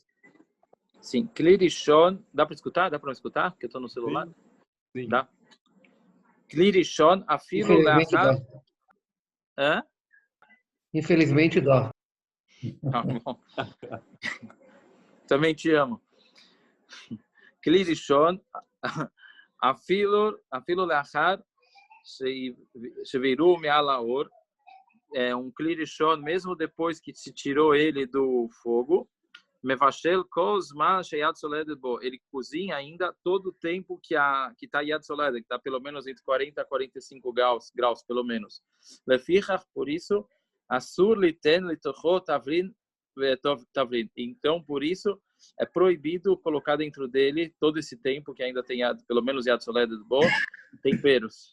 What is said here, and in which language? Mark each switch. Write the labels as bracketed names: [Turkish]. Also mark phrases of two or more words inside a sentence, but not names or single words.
[Portuguese] Sim. Klirishon. Dá para escutar? Dá para escutar? Porque eu estou no celular? Sim. [Hebrew] Dá. כלי ראשון, אפילו [Portuguese] Infelizmente [Hebrew] לאחר. [Portuguese] dá. Hã? Infelizmente dá. Tá bom. Também te amo. [Hebrew] כלי ראשון, אפילו לאחר שהעבירו מעל האור. [Portuguese] É um klirishon, mesmo depois que se tirou ele do fogo. [Hebrew] מבשל כל זמן שהיד סולדת בו. [Portuguese] Ele cozinha ainda todo o tempo que está [Hebrew] יד סולדת, [Portuguese] que está pelo menos entre 40 a 45 graus pelo menos. [Hebrew] לפיכך, [Portuguese] por isso, [Hebrew] אסור ליתן לתוכו תבלין תבלין. [Portuguese] Então, por isso, é proibido colocar dentro dele todo esse tempo que ainda tem pelo menos [Hebrew] יד סולדת בו, [Portuguese] temperos.